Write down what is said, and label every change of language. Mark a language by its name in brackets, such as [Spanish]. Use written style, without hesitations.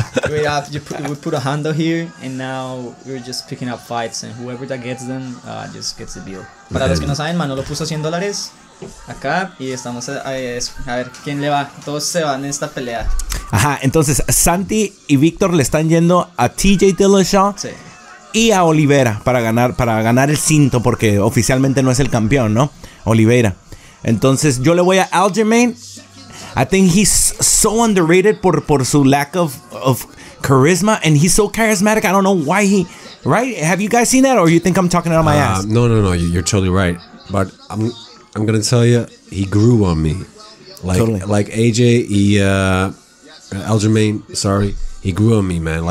[English] We put a handle here, and now we're just picking up fights, and whoever that gets them just gets the deal. [Spanish] Para los que no saben, Manolo puso $100 acá y estamos a ver quién le va. Todos se van en esta pelea. Ajá, entonces Santi y Víctor le están yendo a TJ Dillashaw y a Oliveira para ganar el cinto, porque oficialmente no es el campeón, ¿no? Oliveira. Entonces yo le voy a Aljamain. [English] I think he's so underrated [Spanish] por su [English] lack of charisma, and he's so charismatic. I don't know why he... Right? Have you guys seen that, or you think I'm talking out of my ass? No. You're totally right. But I'm gonna tell you, he grew on me. Like AJ, Aljamain, sorry, he grew on me, man.